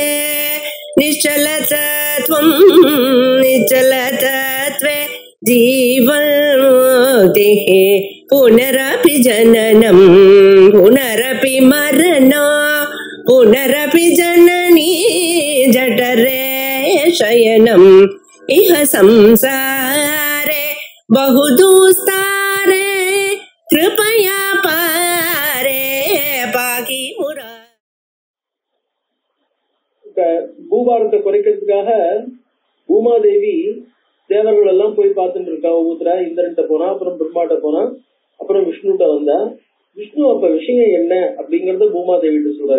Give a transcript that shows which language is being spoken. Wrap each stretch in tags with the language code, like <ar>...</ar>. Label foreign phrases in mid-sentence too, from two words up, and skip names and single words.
<sa>निश्चलतत्वं निश्चलतत्वे जीवन्मुक्तिः पुनरपि जननं पुनरपि मरणं पुनरपि जननी जठरे शयनम् इह संसारे बहुदुस्तारे कृपया पारे पाकि मुरा.</sa> <ta>பூபாரத்தை குறைக்கிறதுக்காக பூமாதேவி தேவர்கள் எல்லாம் போய் பார்த்துட்டு இருக்கா. ஒவ்வொருத்தரா இந்திரன்ட்ட போனா, அப்புறம் பிரம்மாட்ட போனா, அப்புறம் விஷ்ணுட்ட வந்தா. விஷ்ணு அப்ப விஷயம் என்ன அப்படிங்கறத பூமாதேவிட்டு சொல்றாரு.</ta>